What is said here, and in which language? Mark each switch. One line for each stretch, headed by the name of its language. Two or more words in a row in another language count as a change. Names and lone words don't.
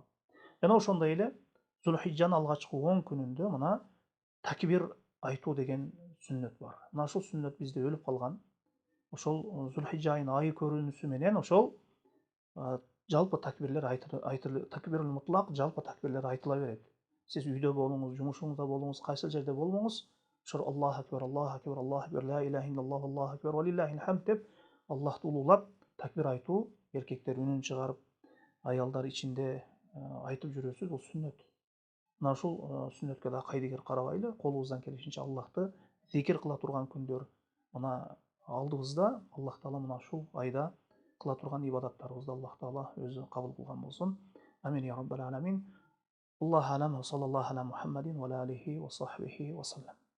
Kyrgyz: Жана ошондой эле Зулхиджанын алгачкы 10 күнүндө мына такбир айтуу деген сүннөт бар. Мына ушул сүннөт бизде өлүп калган. Ошол Зулхиджа айынын айы көрүнүшү менен ошол жалпы такбирлер
Arabic: التكبير المطلق
Kyrgyz: жалпы такбирлер айтыла берет. Сиз үйдө болуңуз, жумушуңузда болуңуз, кайсы жерде болмоңуз, ошол
Arabic: الله أكبر الله أكبر الله أكبر لا إله إلا الله الله أكبر ولله الحمد
Kyrgyz: деп Аллахты улуулап такбир айтуу, эркектер үнүн чыгарып, аялдар ичинде айтып жүрөсү, бул сүннөт. Мына ушул сүннөткө да кайдыгер карабайлы, колубуздан келишинче Аллахты зикир кыла турган күндөр мына алдыбызда. Аллах Таала мына ушул айда кыла турган ибадаттарыбызды Аллах Таала өзү кабыл кылган болсун.
Arabic: آمين يا رب العالمين. الله أعلم وصلى الله على محمد وعلى آله وصحبه وسلم.